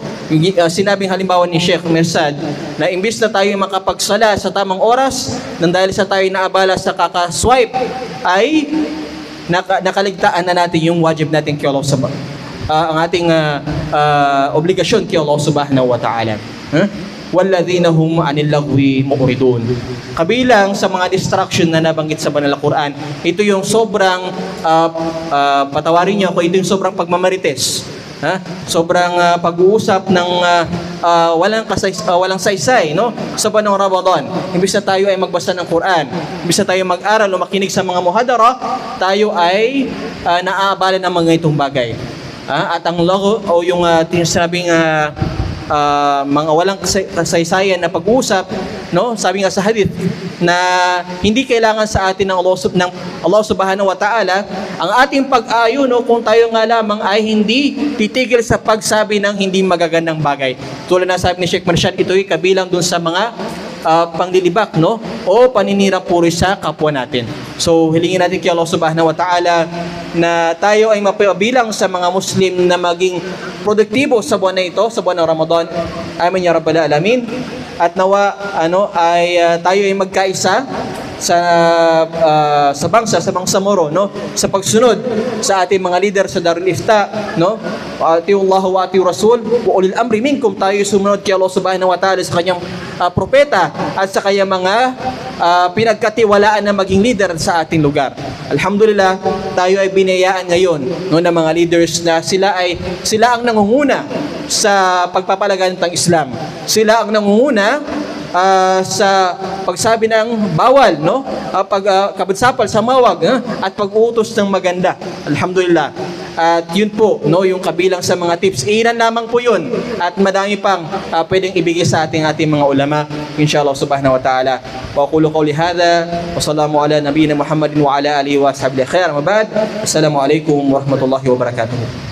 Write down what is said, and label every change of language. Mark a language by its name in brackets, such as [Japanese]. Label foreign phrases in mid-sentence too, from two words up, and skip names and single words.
[Filipino] Sinabing halimbawa ni Sheikh Mirsad na imbis na tayo makapagsala sa tamang oras, nang dahil sa tayo naabala sa kakaswipe, ay nakaligtaan na natin yung wajib natin kay Allah ang ating obligasyon kay [Arabic] الله سبحانه وتعالى. وَالَّذِينَ هُمْ عَنِ اللَّغْوِ مُعْرِضُونَ. [Filipino] Kabilang sa mga distraction na nabanggit sa Banal na Quran, ito yung sobrang patawarin niyo ako, ito yung sobrang pagmamarites. Sobrang pag-uusap ng walang saysay, no? Sa buwan ng Ramadan. Imbis na tayo ay magbasa ng Quran, imbis na tayo mag-aral o makinig sa mga muhadara, tayo ay naaabala ng mga itong bagay. At ang logo o yung sinabing mga walang kasaysayan na pag-uusap, no? Sabi nga sa hadith na hindi kailangan sa atin ng [Arabic] الله سبحانه وتعالى [Filipino] ang ating pag-ayo, no? Kung tayo nga lamang ay hindi titigil sa pagsabi ng hindi magagandang bagay. Tulad na sabi ni Sheikh Marshad, ito'y kabilang dun sa mga panglilibak, no? O paninirang puri sa kapwa natin. So hilingin natin kay [Arabic] الله سبحانه وتعالى [Filipino] na tayo ay mapabilang sa mga Muslim na maging produktibo sa buwan na ito, sa buwan ng Ramadan. [Arabic] آمين يا رب العالمين. [Filipino] At nawa tayo ay magkaisa sa bangsamoro, no? Sa pagsunod sa ating mga leader sa Darul Ifta, no? [Arabic] أطيعوا الله وأطيعوا الرسول وأولي الأمر منكم. [Filipino] Tayo sumunod kay [Arabic] الله سبحانه وتعالى [Filipino] sa kanyang propeta at sa kanyang mga pinagkatiwalaan na maging leader sa ating lugar. Alhamdulillah, tayo ay binayaan ngayon, no, ng mga leaders na sila ang nangunguna sa pagpapalaganap ng Islam. Sila ang nangunguna sa pagsabi ng bawal, no? Pagkabadsapal sa mawag, at pag-uutos ng maganda. Alhamdulillah. At yun po, no, yung kabilang sa mga tips. Ilan lamang po yun. At madami pang pwedeng ibigay sa ating mga ulama. [Arabic] إن شاء الله سبحانه وتعالى وأقول قولي هذا وصلى الله على نبينا محمد وعلى آله وصحبه خير. Mabad. السلام عليكم ورحمة الله وبركاته.